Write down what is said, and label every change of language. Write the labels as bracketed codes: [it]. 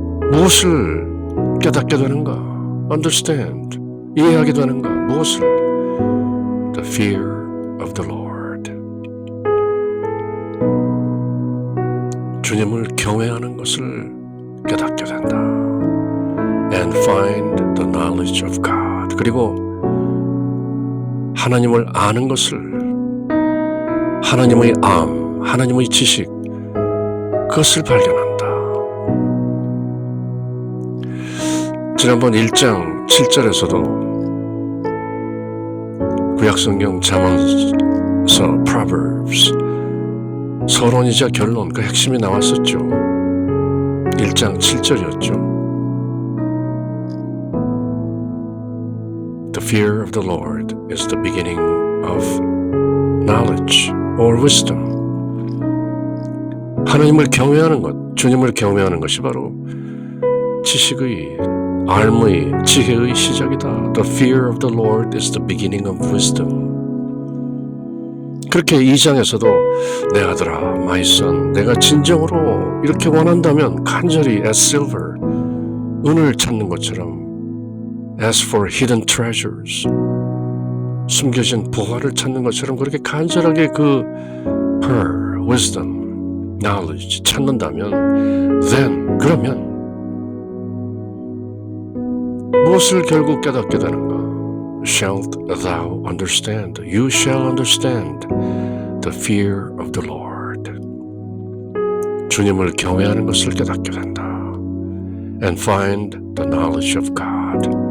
[ko] 무엇을 깨닫게 되는가? understand, 이해하게 되는가? 무엇을? [en] The fear of the Lord. [ko] 주님을 경외하는 것을 깨닫게 된다. [en] And find the knowledge of God. [ko] 그리고 하나님을 아는 것을, 하나님의 암, 하나님의 지식, 그것을 발견한다. 지난번 1장 7절에서도 구약성경 잠언서 Proverbs, 서론이자 결론, 그 핵심이 나왔었죠. 1장 7절이었죠. [en] The fear of the Lord is the beginning of knowledge or wisdom. [ko] 하나님을 경외하는 것, 주님을 경외하는 것이 바로 지식의 마음의 지혜의 시작이다. [en] The fear of the Lord is the beginning of wisdom. [ko] 그렇게 2장에서도 내 아들아, my son, 내가 진정으로 이렇게 원한다면 간절히 as silver, 은을 찾는 것처럼 [en] as for hidden treasures, [ko] 숨겨진 보화를 찾는 것처럼 그렇게 간절하게 그 her, wisdom, knowledge 찾는다면 then, 그러면 무엇을 결국 깨닫게 되는가? [en] Shalt thou understand? You shall understand the fear of the Lord. [ko] 주님을 경외하는 것을 깨닫게 된다. [en] And find the knowledge of God.